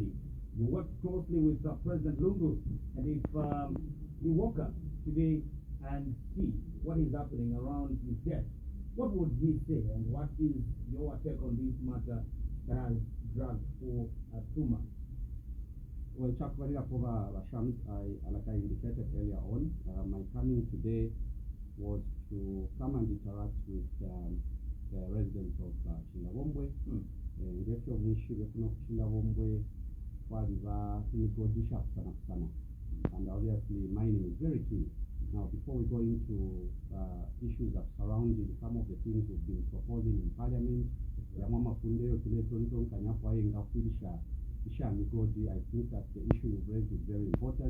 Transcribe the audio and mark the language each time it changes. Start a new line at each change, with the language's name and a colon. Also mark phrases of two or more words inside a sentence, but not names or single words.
English: You worked closely with President Lungu, and if he woke up today and see what is happening around his death, what would he say, and what is your take on this matter that has dragged for 2 months? Well, Chakwarira Pova Shams, like I indicated earlier on, my coming today was to come and interact with the residents of Chililabombwe.
Bemba: Ngefyo mwishi wefuno Chililabombwe waliva imigodisha sana.
English: And obviously mining is very key. Now, before we go into issues that surrounding some of the things we've been proposing in Parliament, I think that the issue you've raised is very important.